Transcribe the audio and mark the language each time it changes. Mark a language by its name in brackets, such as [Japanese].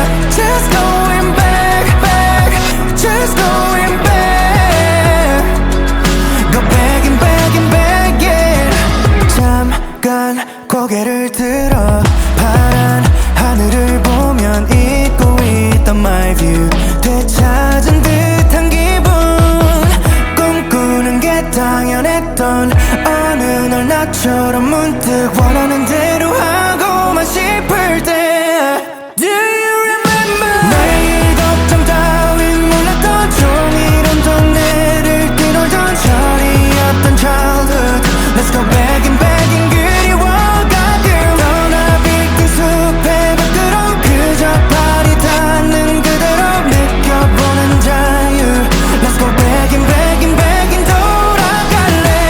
[English] Just going back just going back. Go back in yeah. [Korean] 잠깐 고개를 들어 파란 하늘을 보면 잊고 있던 [English] my view. [Korean] 되찾은 듯한 기분. 꿈꾸는 게 당연했던 어느 날 나처럼 문득 원하는 대로 하고만 싶을 때 [English] Do you remember? [Korean] 내일 걱정 따윈 몰랐던 종이론 동네를 뛰놀던 철이었던 childhood. [English] Let's go back in [Korean] 그리워가끔 떠나 빌딩 숲의 밖으로 그저 발이 닿는 그대로 느껴보는 자유. [English] Let's go back in [Korean] 돌아갈래.